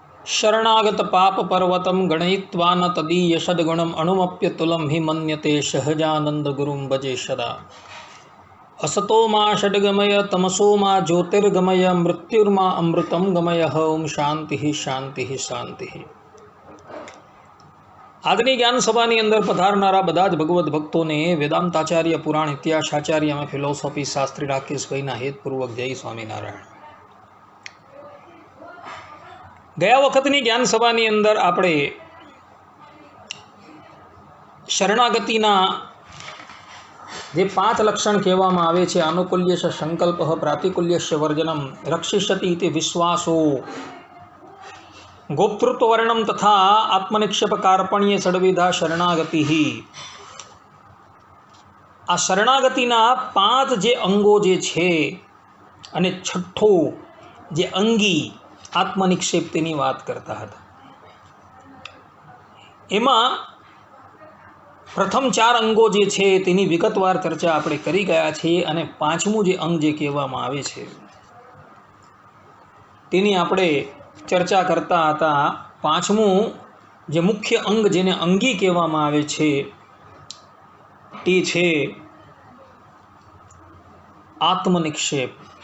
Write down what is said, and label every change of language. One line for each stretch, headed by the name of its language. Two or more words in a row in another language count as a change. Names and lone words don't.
Sanskrit: शरणागत पाप पर्वतम गणयित्वा न तदीयषद्गुणम अणुमप्यतुलं हि मन्यते सहजानंद गुरुं भजे सदा। असतो मा षड्गमय तमसो मा ज्योतिर्गमय मृत्युर्मा अमृतं गमय। ओम शांति शांति शांति।
Gujarati: આજની જ્ઞાન સભાની અંદર પધારનારા બધા જ ભગવદ્ ભક્તોને વેદાંતાચાર્ય પુરાણ ઇતિહાસાચાર્ય અને ફિલોસોફી શાસ્ત્રી રાકેશભાઈના હેતપૂર્વક જય સ્વામિનારાયણ। ગયા વખતની જ્ઞાન સભાની અંદર આપણે શરણાગતિના જે 5 લક્ષણ કહેવામાં આવે છે,
Sanskrit: આનુકૂલ્યશ સંકલ્પ પ્રાતિકૂલ્યશ વર્જનમ રક્ષિષ્યતિ ઇતિ વિશ્વાસો गोप्तृत्व वर्णम तथा आत्मनिक्षेप कार्पण्य षड्विधा शरणागति ही।
Gujarati: આ શરણાગતિના 5 જે અંગો જે છે અને છઠ્ઠો જે અંગી આત્મનિક્ષેપ તેની વાત કરતા હતા। એમા પ્રથમ 4 અંગો જે છે તેની વિગતવાર ચર્ચા આપણે કરી ગયા છે અને 5મું જે અંગ જે કહેવામાં આવે છે તેની આપણે ચર્ચા કરતા થા। 5મું જે મુખ્ય અંગ જેને અંગી કહેવામાં આવે છે તે છે આત્મનિક્ષેપ।